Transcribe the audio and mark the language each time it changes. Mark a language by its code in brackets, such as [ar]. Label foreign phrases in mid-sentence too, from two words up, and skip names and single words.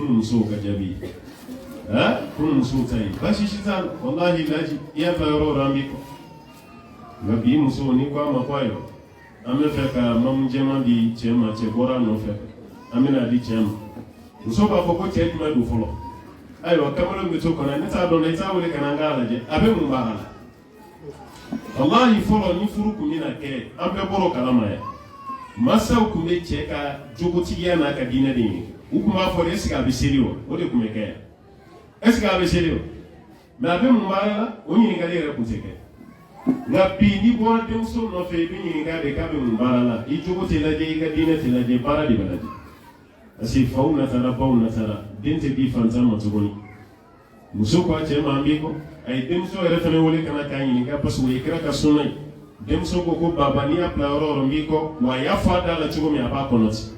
[bm] kunun musow ka jaabi ye kunun musow ta ye baasi si t'a la walahi laji i y'a bila yɔrɔ o yɔrɔ an bɛ kɔ nka bi musow n'i ko a ma ko ayiwa an bɛ fɛ ka mamu jɛman di cɛ ma cɛ bɔra a nɔfɛ an bɛna di cɛ ma muso b'a fɔ ko cɛ jumɛn don fɔlɔ ayiwa kamalen bɛ to kɔnɔ ne t'a dɔn i t'a wele ka na an k'a lajɛ a bɛ mun b'a la wallahi fɔlɔ ni furu kun bɛna kɛ an bɛɛ bɔr'o kalama yan masaw kun bɛ cɛ ka jogotigiya n'a ka diinɛ de ɲini u kun b'a fɔ de [fr] est ce que [bm] a bɛ seli wa o de kun bɛ kɛ yan [fr] est ce que [bm] a bɛ seli wa mais a bɛ mun b'a la o ɲininkali yɛrɛ kun tɛ kɛ nka bi n'i bɔra denmuso nɔfɛ i bɛ ɲininka de k'a bɛ mun baara la i jogo tɛ lajɛ i ka diinɛ tɛ lajɛ baara de bɛ lajɛ [fr] parce que [bm] faw natara baw natara den tɛ di fantan ma tuguni muso ko a cɛ ma an b'i kɔ a ye denmuso yɛrɛ fana wele ka na k'a ɲininka [fr] parce que [bm] o ye kira ka sunna ye denmuso ko ko baba n'i y'a bila yɔrɔ o yɔrɔ n b'i kɔ wa a y'a fɔ a da la cogo min a b'a kɔnɔ